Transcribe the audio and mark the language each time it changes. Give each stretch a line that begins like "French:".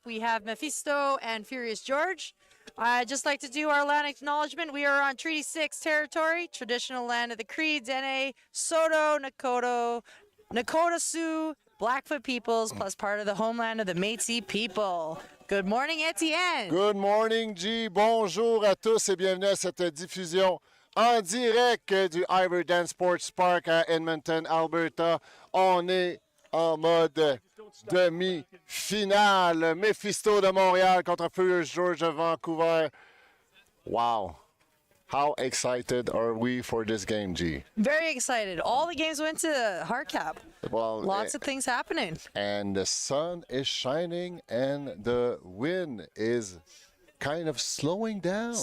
English: We have Mephisto and Furious George. I'd just like to do our land acknowledgement. We are on Treaty 6 territory, traditional land of the Cree, Dene, Soto, Nakota Sioux, Blackfoot peoples, plus part of the homeland of the Métis people. Good morning, Etienne. Good morning, G.
French: Bonjour à tous et bienvenue à cette diffusion en direct du Ouvert Sports Park à Edmonton, Alberta. On est en mode demi-finale. Mephisto de Montréal contre Furious George de Vancouver. Wow.
English: How excited are we for this game, G? Very excited. All the games went to hardcap. Well, Lots of things happening. And the sun is shining and the wind is kind of slowing down.